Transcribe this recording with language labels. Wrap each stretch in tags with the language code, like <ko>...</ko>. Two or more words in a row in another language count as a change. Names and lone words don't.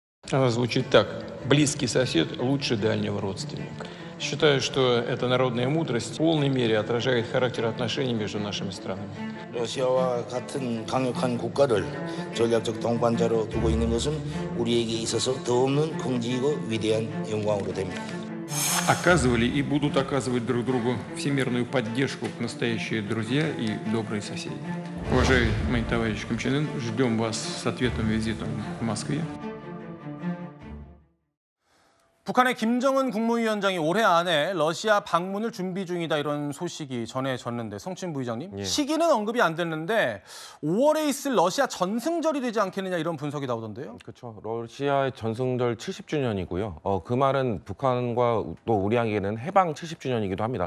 <ru>Она звучит так: близкий сосед лучше дальнего родственника. Считаю, что эта народная мудрость в полной мере отражает характер отношений между нашими странами.</ru> <ko>러시아와 같은 강력한 국가를 전략적 동반자로 두고 있는 것은 우리에게 있어서 더없는 긍지이고 위대한 영광으로 됩니다.</ko> <ru>Оказывали и будут оказывать друг другу всемирную поддержку настоящие друзья и добрые соседи. Уважаемый товарищ Ким Чен Ын, ждем вас с ответным визитом в Москве.</ru> <ko>북한의 김정은 국무위원장이 올해 안에 러시아 방문을 준비 중이다 이런 소식이 전해졌는데 성춘 부의장님, 예. 시기는 언급이 안 됐는데 5월에 있을 러시아 전승절이 되지 않겠느냐 이런 분석이 나오던데요. 그렇죠. 러시아의 전승절 70주년이고요. 그 말은 북한과 또 우리에게는 해방 70주년이기도 합니다.</ko>